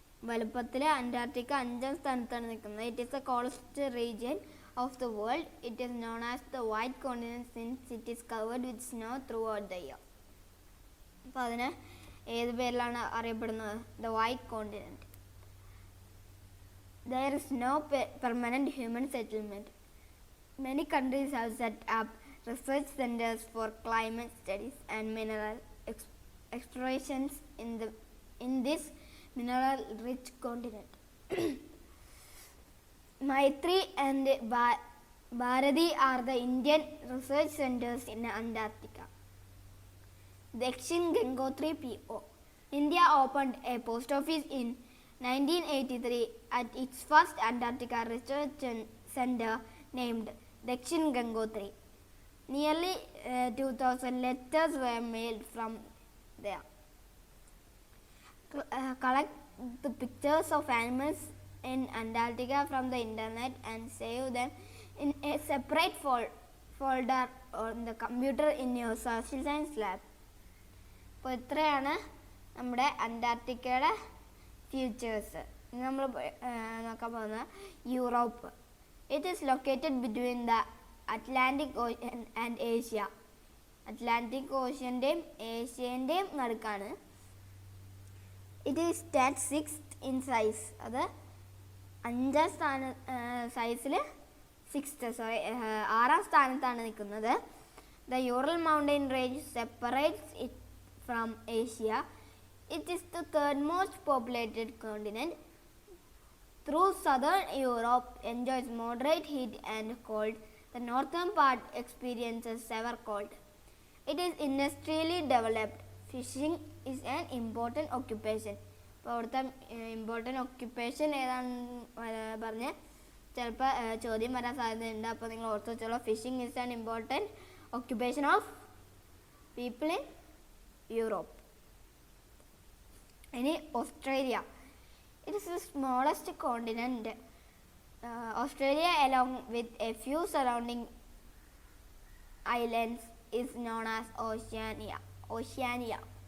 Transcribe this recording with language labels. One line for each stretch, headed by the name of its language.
Malayalam: വലുപ്പത്തിൽ അന്റാർട്ടിക്ക 5ാം സ്ഥാനത്താണ് നിൽക്കുന്നത്.
English: It is the coldest region of the world. It is known as the white continent since it is covered with snow throughout the year.
Malayalam: അപ്പോൾ അതിന് ഏത് പേരിലാണ് അറിയപ്പെടുന്നത്?
English: The white continent. There is no permanent human settlement. Many countries have set up research centers for climate studies and mineral explorations in this mineral-rich continent. Maitri and Bharati are the Indian research centers in Antarctica. Dakshin Gangotri P.O. India opened a post office in 1983 at its first Antarctica research center named Dakshin Gangotri. Nearly 2,000 letters were mailed from there. Collect the pictures of animals in Antarctica from the internet and save them in a separate folder on the computer in your social science lab.
Malayalam: അപ്പോൾ ഇത്രയാണ് നമ്മുടെ അന്റാർട്ടിക്കയുടെ features. ഇനി നമ്മൾ നോക്കാൻ പോകുന്നത് Europe.
English: It is located between the Atlantic ocean and Asia.
Malayalam: Atlantic ഓഷ്യൻ്റെയും ഏഷ്യൻ്റെയും നടുക്കാണ്.
English: It is stat 6th in size.
Malayalam: അത് 5ാം സൈസിൽ 6ാം സ്ഥാനത്താണ് നിൽക്കുന്നത്.
English: The Ural mountain range separates it from Asia. It is the third most populated continent. Through southern Europe enjoys moderate heat and cold. The northern part experiences severe cold. It is industrially developed. Fishing is an important occupation.
Malayalam: അപ്പോൾ അവിടുത്തെ important occupation ഏതാണെന്ന് പറഞ്ഞ് ചിലപ്പോൾ ചോദ്യം വരാൻ സാധ്യതയുണ്ട്. അപ്പോൾ നിങ്ങൾ ഓർത്ത് വെച്ചോളൂ.
English: Fishing is an important occupation of people in Europe. ഇനി Australia. It is the smallest continent. Australia, along with a few surrounding islands, is known as Oceania.